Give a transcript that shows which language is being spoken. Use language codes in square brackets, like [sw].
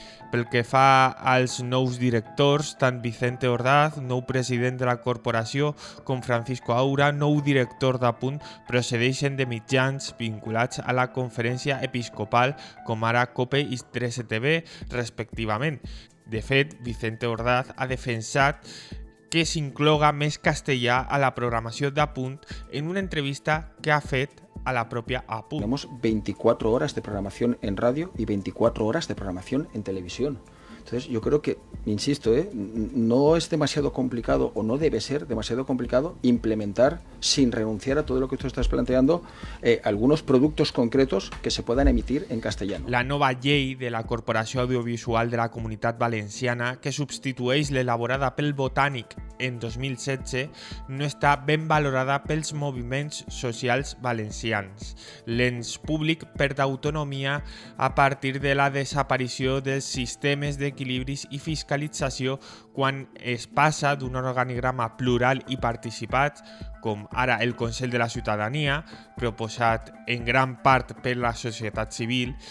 [ca] Pel que fa als nous directors, tant Vicente Ordaz, nou president de la corporació, com Francisco Aura, nou director d'Apunt, procedeixen de mitjans vinculats a la conferència episcopal, com ara COPE i 13TV, respectivament. De fet, Vicente Ordaz ha defensat que s'incloga més castellà a la programació d'Apunt en una entrevista que ha fet a la propia APU. [es] Tenemos 24 horas de programación en radio y 24 horas de programación en televisión. Entonces, yo creo que, insisto, no es demasiado complicado o no debe ser demasiado complicado implementar, sin renunciar a todo lo que tú estás planteando, algunos productos concretos que se puedan emitir en castellano. [ca] La nova llei de la Corporació Audiovisual de la Comunitat Valenciana, que substitueix l'elaborada pel Botànic en 2016, no està ben valorada pels moviments socials valencians. L'ens públic perd autonomia a partir de la desaparició dels sistemes d'equilibris i fiscalització quan es passa d'un organigrama plural i participat, com ara el Consell de la Ciutadania, proposat en gran part per la societat civil,